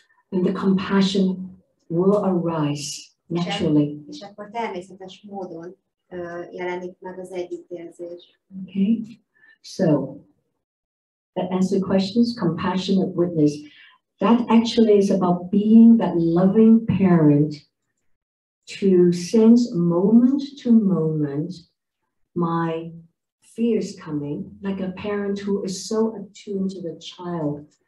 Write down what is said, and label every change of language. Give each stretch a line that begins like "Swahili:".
English: And the compassion will arise naturally.
Hungarian: És akkor természetes módon jelenik meg az együttérzés.
English: Okay, so that answer questions. Compassionate witness. That actually is about being that loving parent to sense moment to moment my fears coming, like a parent who is so attuned to the child.